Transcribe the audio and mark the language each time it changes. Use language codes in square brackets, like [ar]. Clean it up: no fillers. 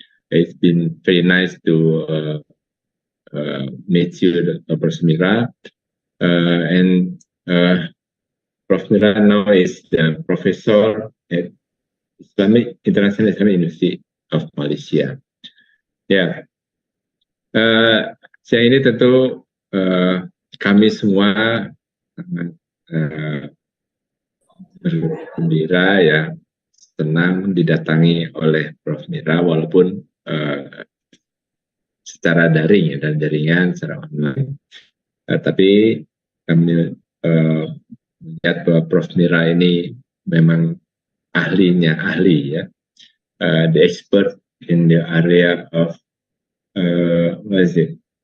[en] It's been very nice to meet you, Professor Mira, and Prof. Mira now is the professor at International Islamic University of Malaysia. [id] Ya, siang ini tentu kami semua bergembira ya, senang didatangi oleh Prof. Mira walaupun secara daring ya, dan jaringan secara online. Tapi kami melihat bahwa Prof. Mira ini memang ahlinya ahli ya, [en] the expert in the area of what is it?